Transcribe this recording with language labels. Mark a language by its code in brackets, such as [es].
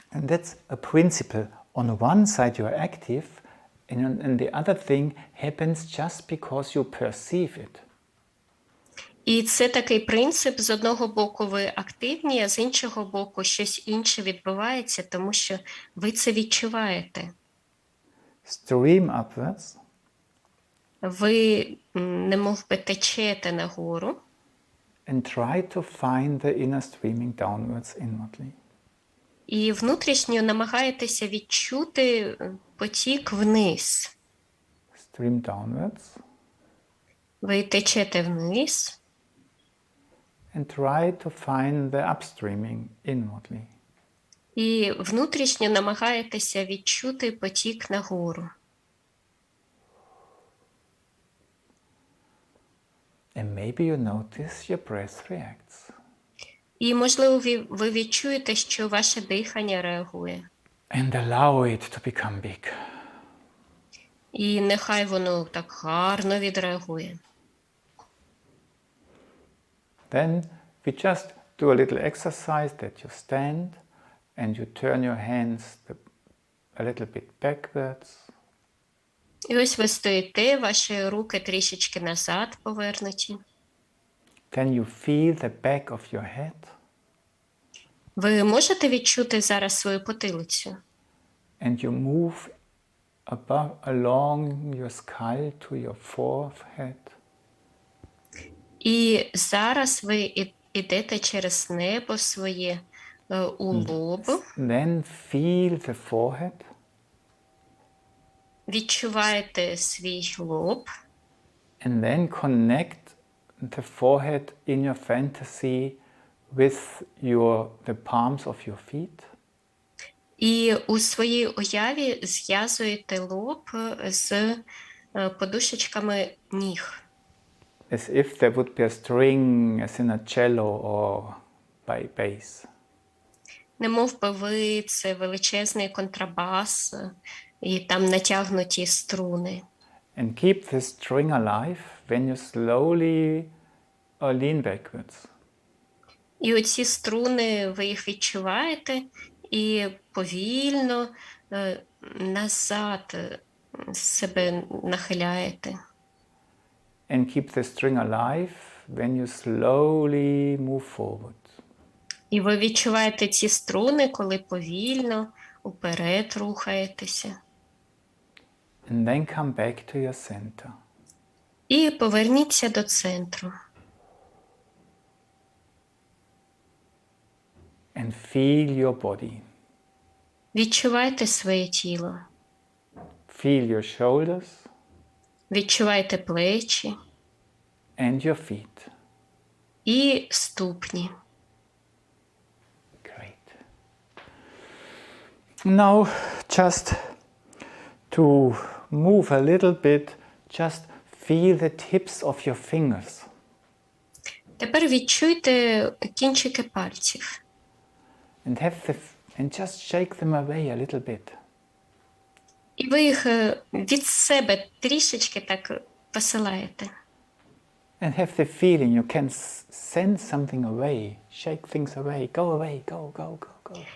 [en] And that's a principle. On one side you are active, and the other thing happens just because you perceive it. [uk] І це такий принцип, з одного боку ви активні, а з іншого боку щось інше відбувається, тому що ви це відчуваєте. [en] Stream upwards. [uk] Ви немов би течете нагору. [en] And try to find the inner streaming downwards inwardly. [uk] І внутрішньо намагаєтеся відчути потік вниз. [en] Stream downwards. [uk] Ви течете вниз. [en] And try to find the upstreaming inwardly. [uk] І внутрішньо намагаєтеся відчути потік нагору. [en] And maybe you notice your breath reacts. [uk] І, можливо, ви відчуєте, що ваше дихання реагує. [en] And allow it to become big. [uk] І нехай воно так гарно відреагує. [en] Then we just do a little exercise that you stand and you turn your hands a little bit backwards. [uk] І ось ви стоїте, ваші руки трішечки назад повернуті. [en] Then you feel the back of your head. [uk] Ви можете відчути зараз свою потилицю? [en] And you move along your skull to your forehead. [uk] І зараз ви ідете через небо своє у лоб. [en] Then feel the forehead. [uk] Відчуваєте свій лоб. [en] And then connect the forehead in your fantasy with the palms of your feet. [uk] І у своїй уяві зв'язуєте лоб з подушечками ніг. [en] As if there would be a string as in a cello or bass. [uk] Немов би ви – це величезний контрабас, і там натягнуті струни. [en] And keep the string alive when you slowly lean backwards. [uk] І оці струни, ви їх відчуваєте і повільно назад себе нахиляєте. [en] And keep the string alive when you slowly move forward. [uk] І ви відчуваєте ці струни, коли повільно уперед рухаєтеся. [en] And then come back to your center. [uk] І поверніться до центру. [en] And feel your body. [uk] Відчувайте своє тіло. [en] Feel your shoulders. [uk] Відчувайте плечі. [en] And your feet. [uk] І ступні. [en] Great. Now just to move a little bit, just feel the tips of your fingers. [uk] Тепер відчуйте кінчики пальців. [en] And just shake them away a little bit. [uk] І ви їх від себе трішечки так посилаєте. [en] And have the feeling you can send something away, shake things away, go away, go, go, go, go.